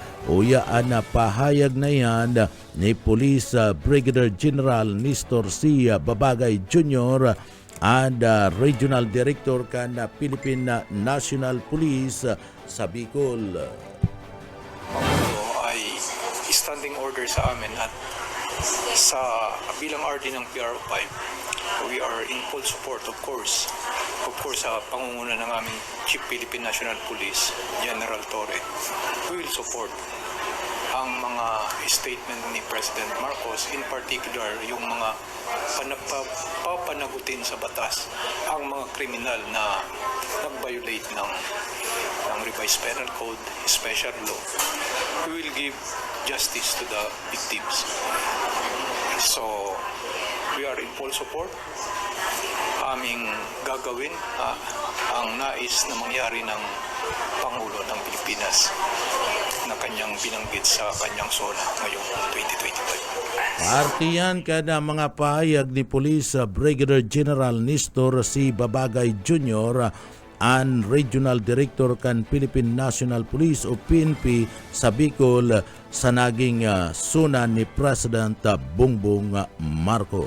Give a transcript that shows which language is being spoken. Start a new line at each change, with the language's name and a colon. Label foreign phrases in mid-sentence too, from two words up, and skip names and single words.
Bikol: Uyaan na pahayag na yan ni Police Brigadier General Nestor C. Babagay Jr.
English: and Regional Director
Bikol: kan Philippine National Police sa Bicol.
Filipino: Ay
English: standing order
Filipino: sa amin at sa bilang RD ng PRO5,
English: we are in full support of course
Filipino: sa pangunguna ng aming Chief Philippine National Police, General Torre.
English: We will support
Filipino: ang mga
English: statement ni President Marcos,
Filipino: in particular yung mga papanagutin sa batas ang mga kriminal na nag-violate ng
English: revised penal code, special law. We will give justice to the victims. So, we are in full support.
Filipino: Aming gagawin ang nais na mangyari ng Pangulo ng Pilipinas na kanyang binanggit sa kanyang SONA ngayong 2025.
Bikol: Partiyan kada mga pahayag ni Police Brigadier General Nestor C. Babagay Jr.
English: and Regional Director
Bikol: kan Philippine National Police o PNP sa Bicol sa naging suna ni President Bongbong Marcos.